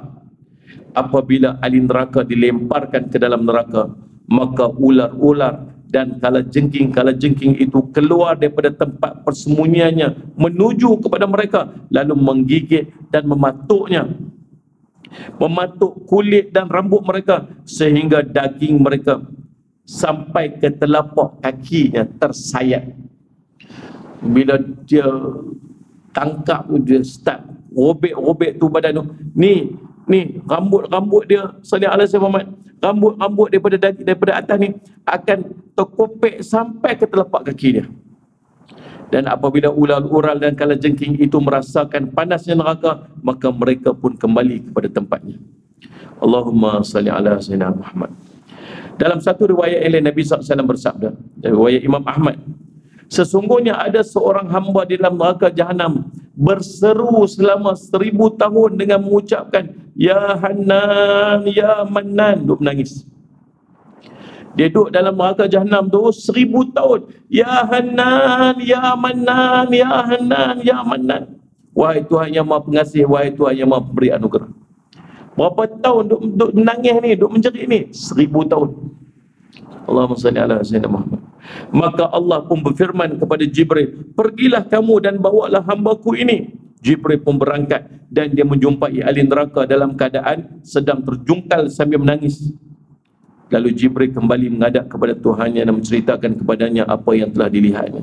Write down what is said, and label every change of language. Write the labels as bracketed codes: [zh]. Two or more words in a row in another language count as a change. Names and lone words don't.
[ms] Apabila ahli neraka dilemparkan ke dalam neraka, maka ular-ular dan kalajengking itu keluar daripada tempat persembunyiannya menuju kepada mereka, lalu menggigit dan mematuk kulit dan rambut mereka sehingga daging mereka sampai ke telapak kakinya tersayat. Bila dia tangkap, dia start robek-robek tu badan tu. Ni rambut dia, [ar] صلى الله عليه وسلم, [ms] rambut daripada atas ni akan terkopek sampai ke telapak kaki dia. Dan apabila ular dan kalajengking itu merasakan panasnya neraka, maka mereka pun kembali kepada tempatnya. [ar] اللهم صل على سيدنا محمد. [ms] Dalam satu riwayat lain Nabi SAW bersabda, riwayat Imam Ahmad, sesungguhnya ada seorang hamba di dalam neraka jahanam berseru selama 1000 tahun dengan mengucapkan [ar] يا حنان يا منان. [ms] Duk menangis. Dia duduk dalam neraka jahanam tu 1000 tahun. [ar] يا حنان يا منان يا حنان يا منان. [ms] Wahai Tuhan yang Maha Pengasih, wahai Tuhan yang Maha Pemberi anugerah. Berapa tahun duk menangis ni, duk menjerit ni? 1000 tahun. [ar] اللهم صل على سيدنا محمد. [ms] Maka Allah pun berfirman kepada Jibril, pergilah kamu dan bawalah hambaku ini. Jibril pun berangkat dan dia menjumpai ahli neraka dalam keadaan sedang terjungkal sambil menangis. Lalu Jibril kembali menghadap kepada Tuhannya dan menceritakan kepadanya apa yang telah dilihatnya.